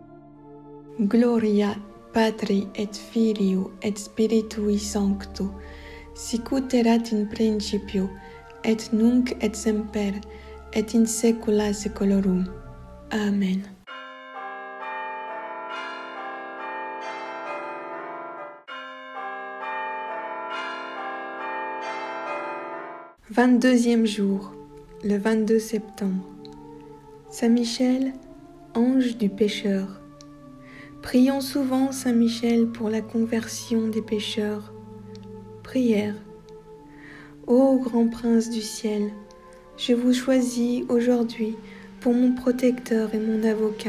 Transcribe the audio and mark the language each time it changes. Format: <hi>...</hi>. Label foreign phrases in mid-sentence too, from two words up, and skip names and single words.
<la>Gloria Patri et Filio et Spiritui Sancto, sicut erat in principio, et nunc et semper, et in saecula saeculorum.</la> <fr>Amen. « 22e jour, le 22 septembre. Saint Michel, ange du pécheur. Prions souvent Saint Michel pour la conversion des pécheurs. Prière. Ô grand prince du ciel, je vous choisis aujourd'hui pour mon protecteur et mon avocat.</fr>